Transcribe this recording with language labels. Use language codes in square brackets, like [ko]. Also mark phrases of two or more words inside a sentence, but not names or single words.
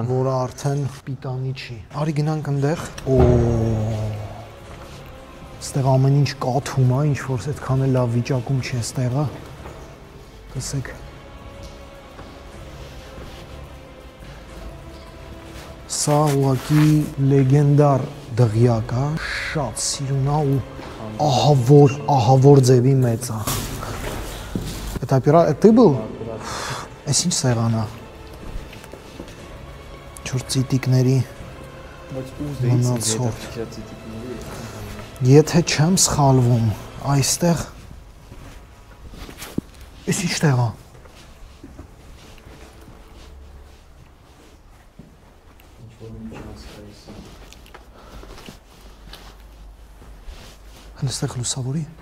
[hy] որը արդեն պիտանի չի։ Արի գնանք այնտեղ։ Ստեղ ամեն ինչ կաթում է, ինչ որ այդքան էլ լավ վիճակում չի այստեղը։ Տեսեք։ Սա ուղղակի լեգենդար դղյակ է, շատ սիրուն է ու ահավոր ձևի մեծ է։ [ru] Это ты был? [hy] Այս ինչ սեղան է։ Չոր ծիտիկների մնացորդ։ Եթե չեմ սխալվում, այստեղ այս ինչ տեղ է։ Հենց լուսավորի։